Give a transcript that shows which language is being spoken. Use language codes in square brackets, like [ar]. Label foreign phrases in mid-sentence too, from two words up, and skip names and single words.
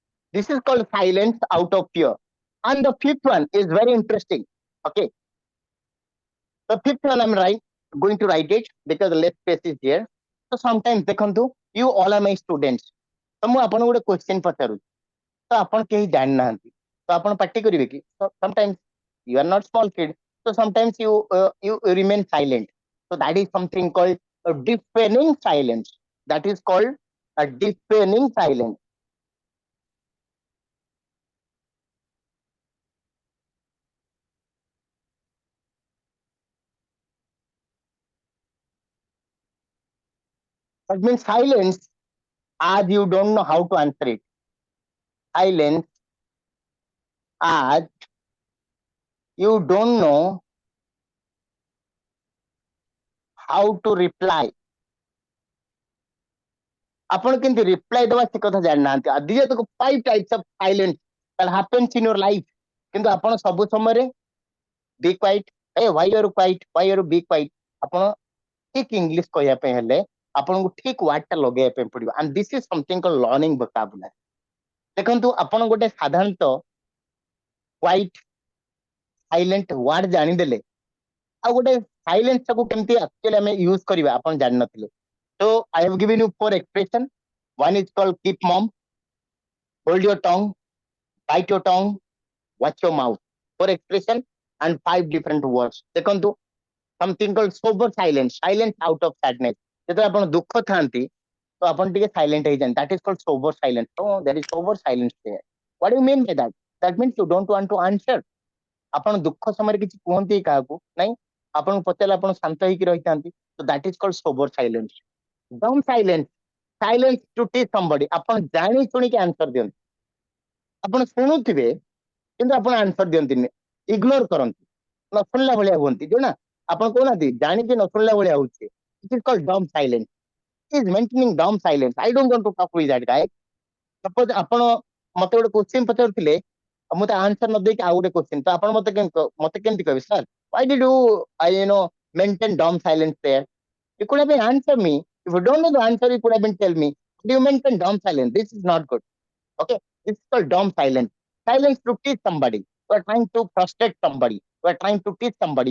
[en] This is called silence out of fear. And the fifth one is very interesting. Okay. The fifth one going to write it because the left space is here. So sometimes ଦେଖନ୍ତୁ, you all are my students. [or] ତ ମୁଁ ଆପଣଙ୍କୁ ଗୋଟେ question ପଚାରୁଛି, ତ ଆପଣ କେହି ଜାଣିନାହାନ୍ତି, ତ ଆପଣ ପାର୍ଟି କରିବେ କି? [en] So sometimes you are not small kid. So sometimes you remain silent. So that is something called a deafening silence. That is called a deafening silence. That means silence as you don't know how to answer it. Silence as you don't know how to reply. [or] ଆପଣ କେମିତି ରିପ୍ଲାଏ ଦେବା ସେ କଥା ଜାଣିନାହାନ୍ତି. [en] these are the 5 types of silence that happens in your life. [or] କିନ୍ତୁ ଆପଣ ସବୁ ସମୟରେ [en] be quiet, hey why you are quiet, why you be quiet. [or] ଆପଣ ଠିକ ଇଂଲିଶ କହିବା ପାଇଁ ହେଲେ ଆପଣଙ୍କୁ ଠିକ ୱାର୍ଡ ଟା ଲଗେଇବା ପାଇଁ ପଡିବ. [en] and this is something called learning vocabulary. [or] ଦେଖନ୍ତୁ ଆପଣ ଗୋଟେ ସାଧାରଣତଃ [en] quiet silent word [or] ଜାଣିଦେଲେ ଆଉ ଗୋଟେ ସାଇଲେନ୍ସ ଟାକୁ କେମିତି ଆକ୍ଚୁଆଲି ଆମେ ୟୁଜ କରିବା ଆପଣ ଜାଣିନଥିଲେ. [en] So I have given you 4 expression. One is called keep mum, hold your tongue, bite your tongue, watch your mouth. 4 expression and 5 different words. ଦେଖନ୍ତୁ something called sober silence, silence out of sadness. [or] ଯେତେବେଳେ ଆପଣ ଦୁଃଖ ଥାନ୍ତି ତ ଆପଣ ଟିକେ ସାଇଲେଣ୍ଟ ହେଇଯାନ୍ତି. [en] That is called sober silence. So there is sober silence there. What do you mean by that? That means you don't want to answer. [or] ଆପଣ ଦୁଃଖ ସମୟରେ କିଛି କୁହନ୍ତି କାହାକୁ ନାଇଁ, ଆପଣଙ୍କୁ ପଚାରିଲେ ଆପଣ ଶାନ୍ତ ହେଇକି ରହିଥାନ୍ତି. [en] So that is called sober silence. Dumb silence, silence to teach somebody. [or] ଆପଣ ଜାଣି ଶୁଣିକି ଆନ୍ସର ଦିଅନ୍ତି, ଆପଣ ଶୁଣୁଥିବେ କିନ୍ତୁ ଆପଣ ଆନ୍ସର ଦିଅନ୍ତିନି, ଇଗ୍ନୋର କରନ୍ତି, ନ ଶୁଣିଲା ଭଳିଆ ହୁଅନ୍ତି, ଯୋଉନା ଆପଣ କହୁନାହାନ୍ତି ଜାଣିକି ନ ଶୁଣିଲା ଭଳିଆ ହଉଛି. [en] It is called dumb silence. He is maintaining dumb silence. I don't want to talk with that guy. [or] Suppose ଆପଣ ମତେ ଗୋଟେ କ୍ୱେଶ୍ଚିନ୍ ପଚାରୁଥିଲେ, ମୁଁ ତା ଆନ୍ସର ନ ଦେଇକି ଆଉ ଗୋଟେ କ୍ୱେଶ୍ଚିନ୍, ତ ଆପଣ ମତେ କେମିତି କହିବେ, ସାର୍ [en] why did you maintain dumb silence there? You could have been answer me. If you don't know the answer, you could have been tell me. But you maintain dumb silence. This is not good. Okay, this is called dumb silence. Silence to teach somebody. You are trying to frustrate somebody. You are trying to teach somebody.